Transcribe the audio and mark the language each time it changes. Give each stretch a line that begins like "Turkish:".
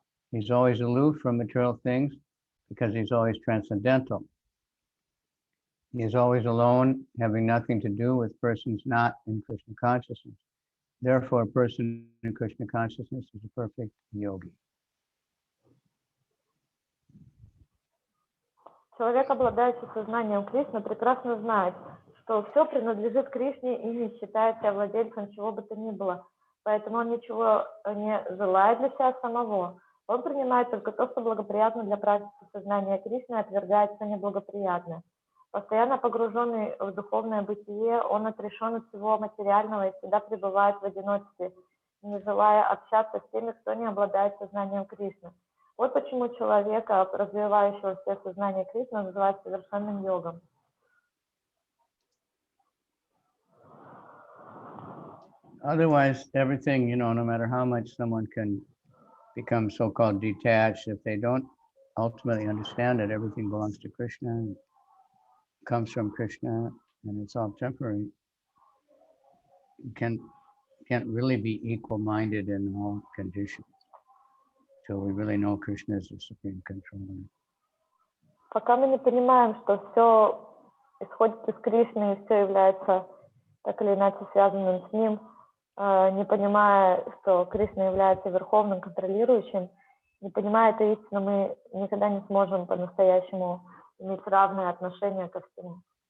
English: He's always aloof from material things because he's always transcendental. He is always alone, having nothing to do with persons not in Krishna consciousness. Therefore, a person in Krishna consciousness is a perfect yogi.
Russian: Человек, обладающий сознанием Кришны, прекрасно знает, что все принадлежит Кришне и не считает себя владельцем чего бы то ни было. Поэтому он ничего не желает для себя самого. Он принимает только то, что благоприятно для практики сознания Кришны, и отвергает все неблагоприятное. Постоянно погруженный в духовное бытие, он отрешен от всего материального и всегда пребывает в одиночестве, не желая общаться с теми, кто не обладает сознанием Кришны. Вот почему человека, развивающего в себе сознание Кришны, называют совершенным йогом.
English: Otherwise, everything, no matter how much someone can become so-called detached, if they don't ultimately understand that everything belongs to Krishna and comes from Krishna and it's all temporary, you can't really be equal-minded in all conditions. So we really know Krishna is the supreme controller.
Russian: Пока мы не понимаем, что все исходит из Кришны и все является так или иначе связанным с ним, не понимая, что Кришна является верховным контролирующим, не понимая эту истину, мы никогда не сможем по-настоящему иметь равное отношение ко всему.